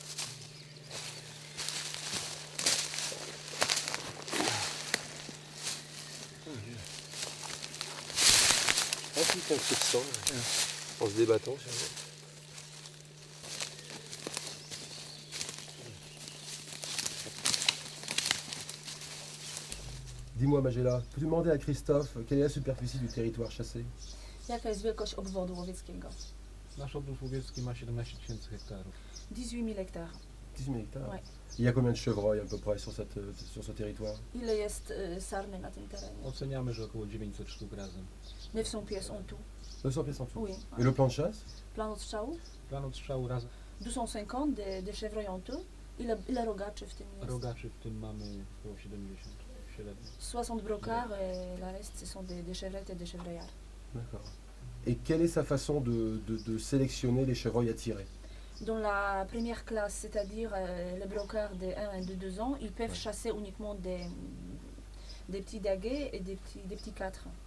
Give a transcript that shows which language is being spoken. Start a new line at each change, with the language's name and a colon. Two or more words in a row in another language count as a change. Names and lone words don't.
French: Ah, c'est un petit sang. En se débattant. Dis-moi, Magella, peux-tu demander à Christophe quelle est la superficie du territoire chassé?
Polish: Jaka jest wielkość obwodu łowieckiego? Nasz obwód łowiecki ma 17 000 hektarów.
French: 18 000 hectares. 18 000 hectares. Ouais. Il y a combien de chevreuils à peu près sur ce territoire?
Polish: Ile jest sarny na tym terenie? Oceniamy, że około 900 sztuk razem.
French: 900 pièces en tout. 200 pièces en tout. Oui. Et le plan de chasse?
Polish: Plan odstrzału? Plan odstrzału razem.
French: 250 de chevreuils en tout.
Polish: Ile rogaczy w tym jest? Rogaczy w tym mamy około 70 średnio.
French: 60 brocards et la reste ce sont des chevrettes et des chevreillards. D'accord. Et quelle est sa façon de sélectionner les chevreuils à tirer? Dans la première classe, c'est-à-dire les brocards de 1 et de 2 ans, ils peuvent chasser uniquement des petits daguets et des petits 4.